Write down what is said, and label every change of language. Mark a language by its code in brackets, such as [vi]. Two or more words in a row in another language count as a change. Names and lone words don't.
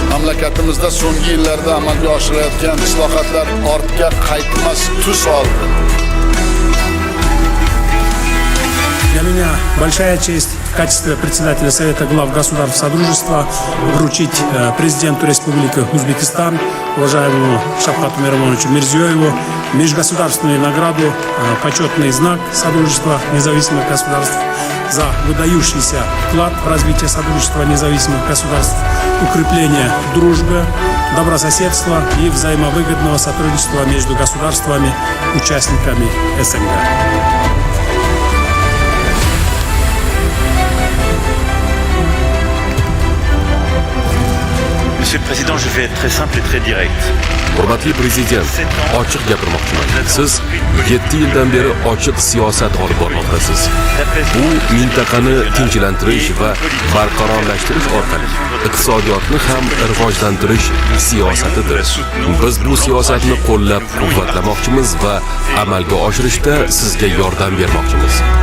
[uz] mamlakatimizda so'nggi yillarda amalga oshirilayotgan islohotlar ortga qaytmas tus oldi. [ru] Для меня большая честь в качестве председателя Совета глав государств Содружества вручить президенту Республики Узбекистан, уважаемому Шавкату Мирзиёеву, межгосударственную награду, почетный знак Содружества независимых государств за выдающийся вклад в развитие Содружества независимых государств, укрепление дружбы, добрососедства и взаимовыгодного сотрудничества между государствами, участниками СНГ. [fr] Monsieur le Président, je vais être très simple et très direct. [uz] Hurmatli prezident, ochiq gapirmoqchiman. Siz 7 yildan beri ochiq siyosat olib bormoqdasiz. Bu mintaqani tinchlantirish va barqarorlashtirish orqali iqtisodiyotni ham rivojlantirish siyosatidir. Biz bu siyosatni qo'llab-quvvatlamoqchimiz va amalga oshirishda sizga yordam bermoqchimiz.